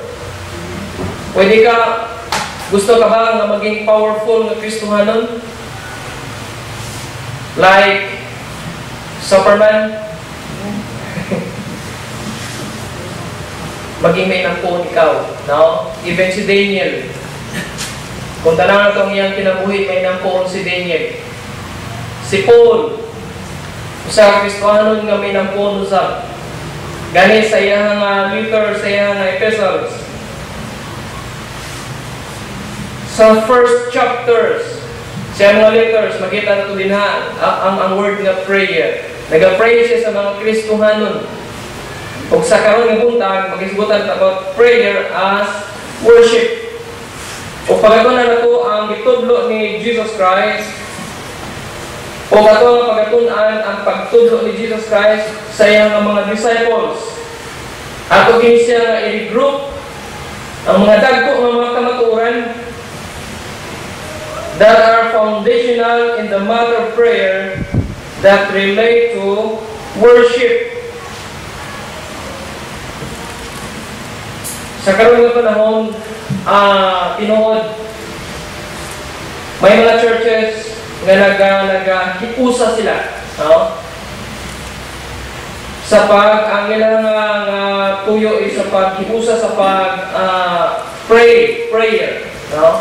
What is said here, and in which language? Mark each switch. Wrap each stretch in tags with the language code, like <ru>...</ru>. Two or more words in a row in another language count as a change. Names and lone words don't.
<ceb>Pwede ka gusto ka ba nga maging powerful nga Kristohanon?</ceb> <en>Like Superman?</en> <ceb>Maging may nampun ikaw, no? Even si Daniel. Kung tanang itong iyang kinabuhi, may nampun si Daniel. Si Paul, usa Kristohanon nga may nampun usa. Gani sa iyang letter, sa iyang epistles. Sa</ceb> <en>first chapters,</en> <ceb>sa mga letters, makita na ito din ang word nga prayer. Nag-pray siya sa mga Kristohanon. O sa karon nga buntag, mag-isgutan about</ceb> <en>prayer as worship.</en> <ceb>O pagatunan na ito ang itudlo ni Jesus Christ. O kato nga pagatunan ang pagtudlo ni Jesus Christ sa iyang mga disciples. Ato kini siya nga i-group ang mga dagko nga mga kamatuoran</ceb> <en>that are foundational in the matter of prayer that relate to worship.</en> <ceb>Sa karon nga panahon, tinuod, may mga churches nga nag-hiusa sila, no? Sa ang ilang tuyo is sa pag-hiusa sa prayer, no?</ceb>